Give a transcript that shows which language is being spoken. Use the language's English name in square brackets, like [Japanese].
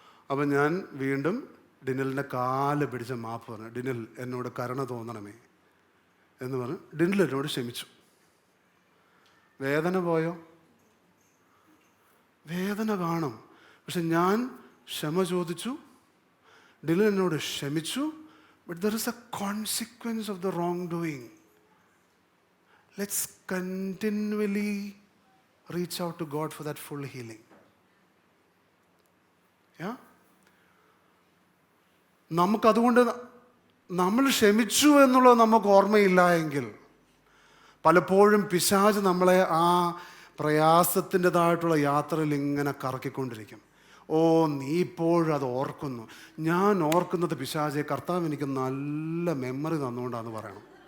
[Malayalam] അപ്പം ഞാൻ വീണ്ടും ഡിനലിൻ്റെ കാല് പിടിച്ച മാപ്പ് പറഞ്ഞു, ഡിനൽ എന്നോട് കരുണ തോന്നണമേ എന്ന് പറഞ്ഞ് ഡിനൽ എന്നോട് ക്ഷമിച്ചു. വേദന പോയോ? വേദന കാണും. പക്ഷെ ഞാൻ ക്ഷമ ചോദിച്ചു, ഡിനൽ എന്നോട് ക്ഷമിച്ചു. [English] But there is a consequence of the wrong doing. Let's continually reach out to God for that full healing. Yeah? [Malayalam] നമുക്കതുകൊണ്ട് നമ്മൾ ക്ഷമിച്ചു എന്നുള്ളത് നമുക്ക് ഓർമ്മയില്ല എങ്കിൽ പലപ്പോഴും പിശാച് നമ്മളെ ആ പ്രയാസത്തിൻ്റെതായിട്ടുള്ള യാത്രയിൽ ഇങ്ങനെ കറക്കിക്കൊണ്ടിരിക്കും. ഓ, നീ ഇപ്പോഴും അത് ഓർക്കുന്നു. ഞാൻ ഓർക്കുന്നത് പിശാചെ, കർത്താവ് എനിക്ക് നല്ല മെമ്മറി തന്നുകൊണ്ടാന്ന് പറയണം.